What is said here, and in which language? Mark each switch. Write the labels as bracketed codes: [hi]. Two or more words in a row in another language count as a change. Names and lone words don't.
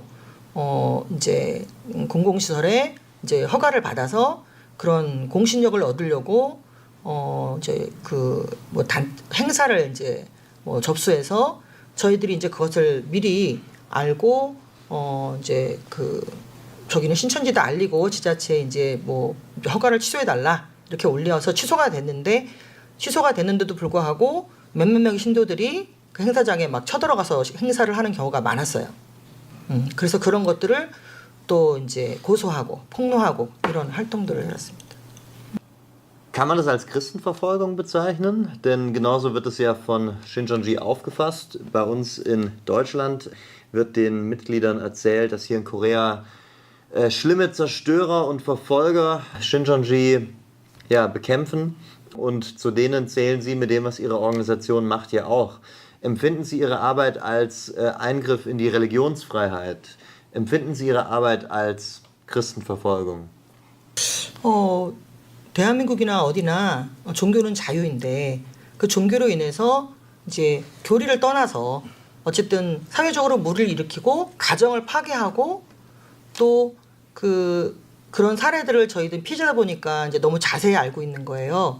[ko] 이제 공공시설에 이제 허가를 받아서 그런 공신력을 얻으려고 이제 그 뭐 행사를 이제 접수해서 저희들이 이제 그것을 미리 알고 이제 그 저기는 신천지다 알리고 지자체에 이제 뭐 허가를 취소해 달라 이렇게 올려서 취소가 됐는데도 불구하고 몇몇 명의 신도들이 그 행사장에 막 쳐들어가서 행사를 하는 경우가 많았어요. 그래서 그런 것들을 또 이제 고소하고 폭로하고 이런 활동들을 해왔습니다. [de] Kann man das als Christenverfolgung bezeichnen? Denn genauso wird es ja von Shincheonji aufgefasst. Bei uns in Deutschland wird den Mitgliedern erzählt, dass hier in Korea schlimme Zerstörer und Verfolger Shincheonji bekämpfen. Und zu denen zählen Sie mit dem, was Ihre Organisation macht, ja auch. Empfinden Sie Ihre Arbeit als Eingriff in die Religionsfreiheit? Empfinden Sie Ihre Arbeit als Christenverfolgung? [ko] 대한민국이나 어디나 종교는 자유인데 그 종교로 인해서 이제 교리를 떠나서 어쨌든 사회적으로 물을 일으키고 가정을 파괴하고 또 그런 사례들을 저희들 피해자다 보니까 이제 너무 자세히 알고 있는 거예요.